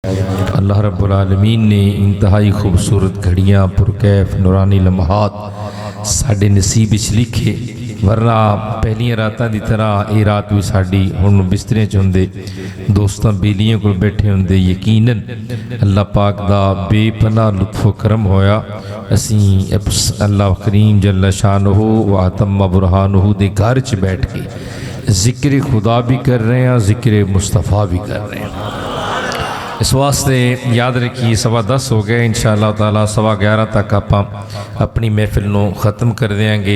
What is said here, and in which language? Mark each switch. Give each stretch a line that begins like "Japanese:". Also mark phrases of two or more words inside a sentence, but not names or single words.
Arabic: اللہ رب العالمین
Punjabi: نے انتہائی خوبصورت گھڑیاں پرکیف نورانی لمحات ساڈے نصیب وچ لکھے، ورنہ پہلیاں راتاں دی طرح یہ رات بھی ساڈی ہن بسترے چ ہوندے دوستاں بیلیاں کول بیٹھے ہوندے۔ یقیناً اللہ پاک دا بے پناہ لطف و کرم ہویا، اسیں اللہ کریم
Arabic: جل شانہ و اتم برہانہ
Punjabi: دے گھر چ بیٹھ کے
Urdu: ذکر خدا بھی کر رہے ہیں، ذکر مصطفیٰ بھی کر رہے ہیں۔ اس واسطے یاد رکھیے 10:15 ہو گئے،
Arabic: انشاءاللہ تعالیٰ
Urdu: 11:15 تک آپ اپنی محفل نو ختم کر دیں گے۔